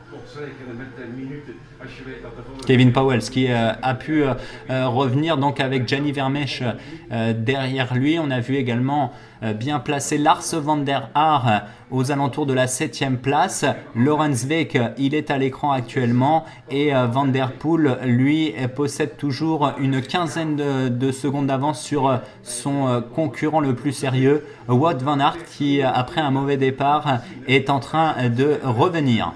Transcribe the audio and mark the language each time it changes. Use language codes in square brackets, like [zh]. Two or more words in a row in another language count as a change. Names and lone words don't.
[nl] rekenen met minuten als je weet dat de vorige... [fr] Kevin Powell qui a pu revenir donc avec Gianni Vermeersch derrière lui. On a vu également bien placé Lars van der Haar aux alentours de la 7e place. Laurens Week, il est à l'écran actuellement et Van Der Poel, lui, possède toujours une quinzaine de secondes d'avance sur son concurrent le plus sérieux, Wout van Aert, qui après un mauvais départ est en train de revenir.